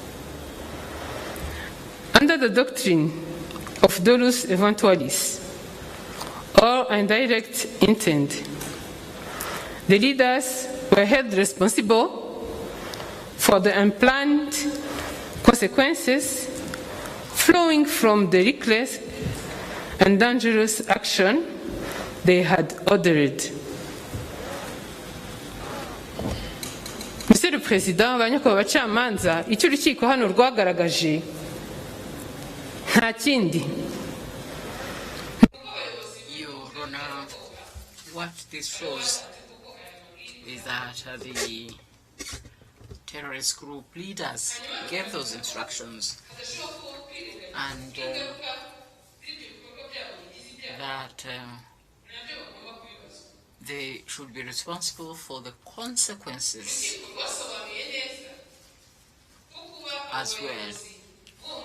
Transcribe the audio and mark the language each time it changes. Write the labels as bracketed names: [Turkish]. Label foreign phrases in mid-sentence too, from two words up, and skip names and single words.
[English] Under the doctrine of dolus eventualis, or indirect intent, the leaders were held responsible for the unplanned consequences flowing from the reckless and dangerous action they had ordered. [French] Monsieur le Président, [Kinyarwanda] banyakubahwa bacamanza, icyo urukiko hano rwagaragaje nta kindi. [English] Your Honor, what this shows is that the terrorist group leaders gave those instructions and that they should be responsible for the consequences as well.